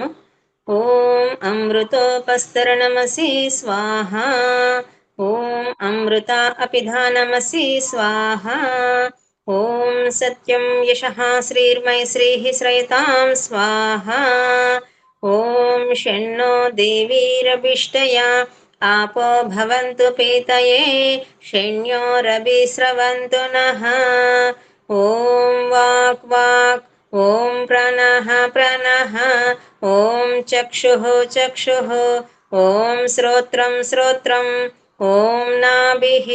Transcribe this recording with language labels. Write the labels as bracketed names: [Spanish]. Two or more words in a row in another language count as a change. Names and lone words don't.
[Sanskrit] ఓం అమృతోపస్తరణమసి స్వాహ. ఓం అమృత అపిధానమసి స్వాహ. ఓం సత్యం యశః శ్రీర్మై శ్రీః శ్రయతాం స్వాహ. ఓం షణ్ణో దేవీరభిష్టయా आपो भवन्तु पीतये शण्योरभिस्रवन्तु नः. ॐ वाक् वाक्, ॐ प्राणः प्राणः, ॐ चक्षुः चक्षुः, ॐ श्रोत्रं श्रोत्रम्, ॐ नाभिः,